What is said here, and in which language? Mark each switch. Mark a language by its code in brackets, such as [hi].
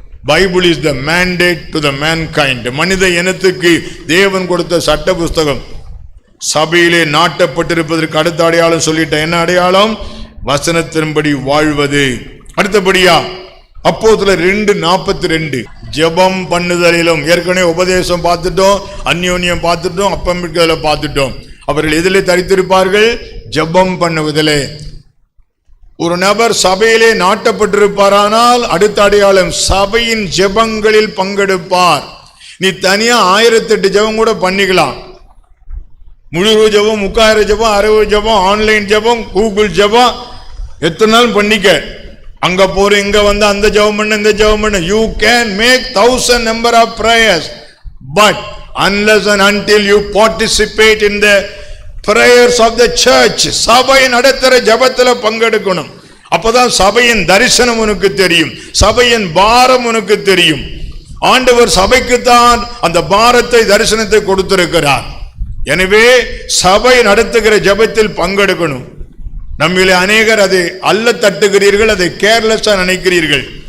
[en] Bible is the mandate to the mankind. [ta] மனித இனத்துக்கு தேவன் கொடுத்த சட்ட புஸ்தகம். சபையிலே நாட்டப்பட்டிருப்பதற்கு அடுத்த அடையாளம் சொல்லிட்டேன். என்ன அடையாளம்? வசனத்தின்படி வாழ்வது. அடுத்தபடியா அப்போஸ்தலர் 2:42 ஜெபம் பண்ணுதலிலும், ஏற்கனவே உபதேசம் பார்த்துட்டோம், அந்யோன்யம் பார்த்துட்டோம், அப்பம் பார்த்துட்டோம். அவர்கள் எதிலே தரித்திருப்பார்கள்? ஜெபம் பண்ணுவதிலே. ஒரு நபர் சபையிலே நாட்டப்பட்டிருப்பாரானால் அடுத்த அடையாளம் சபையின் ஜெபங்களில் பங்கெடுப்பார். நீ தனியா 1008 ஜெபம் கூட பண்ணிக்கலாம். முழு ஜெபம், 3000 ஜெபம், 60 ஜெபம், ஆன்லைன் ஜெபம், கூகுள் ஜெபம், எத்தனை நாள் பண்ணிக்க. அங்க போற, இங்க வந்து அந்த ஜெபம் பண்ண, இந்த ஜெபம் பண்ண. [en] You can make 1000 number of prayers, but unless and until you participate in the prayers of the church, [ta] சபை நடத்துற ஜெபத்துல பங்கெடுக்கணும். அப்பதான் சபையின் தரிசனம் உனக்கு தெரியும், சபையின் பாரம் உனக்கு தெரியும். ஆண்டவர் சபைக்குத்தான் அந்த பாரத்தை, தரிசனத்தை கொடுத்திருக்கிறார். எனவே சபை நடத்துகிற ஜெபத்தில் பங்கெடுக்கணும். நம்மிலே அநேகர் அதை அல்ல தட்டுகிறீர்கள், அதை கேர்லெஸ்ஸா நினைக்கிறீர்கள்.